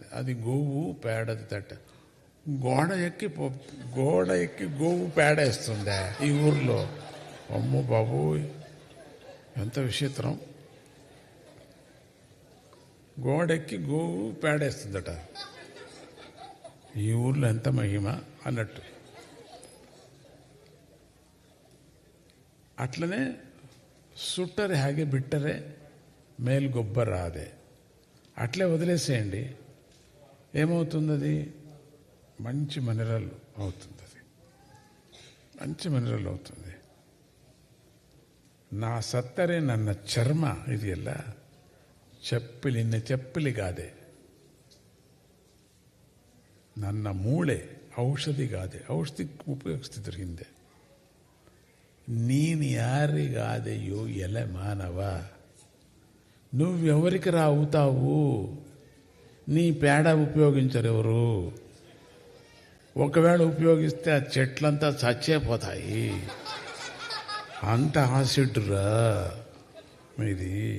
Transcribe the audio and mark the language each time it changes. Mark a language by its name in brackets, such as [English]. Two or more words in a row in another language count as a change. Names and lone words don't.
[Telugu] అది గోవు పేడది తట్ట. గోడ ఎక్కి గోవు పేడేస్తుందా ఈ ఊర్లో? అమ్మో బాబు, ఎంత విచిత్రం. గోడెక్కి గోవు పేడేస్తుందట. ఈ ఊర్లో ఎంత మహిమ అన్నట్టు. [Kannada] ಅಟ್ಲನೇ ಸುಟ್ಟರೆ ಹಾಗೆ ಬಿಟ್ಟರೆ [Telugu] మేలుగొబ్బర అదే అట్లే వదిలేసేయండి. ఏమవుతుంది? అది మంచి మినరల్ అవుతుంది. అది మంచి మినరల్ అవుతుంది. [Kannada] నా ಸತ್ತರೆ ನನ್ನ ಚರ್ಮ ಇದೆಯಲ್ಲ, ಚಪ್ಪಲಿ, ಇನ್ನು ಚಪ್ಪಲಿಗಾದೆ, ನನ್ನ ಮೂಳೆ ಔಷಧಿಗಾದೆ. ಔಷಧಿ ಉಪಯೋಗಿಸ್ತಿದ್ರು ಹಿಂದೆ. ನೀನು ಯಾರಿಗಾದೆಯೋ ಎಲೆ ಮಾನವ, [Telugu] నువ్వెవరికి రా అవుతావు? నీ పేడ ఉపయోగించరు ఎవరు. ఒకవేళ ఉపయోగిస్తే ఆ చెట్లంతా చచ్చేపోతాయి. అంత యాసిడ్ రా మీది.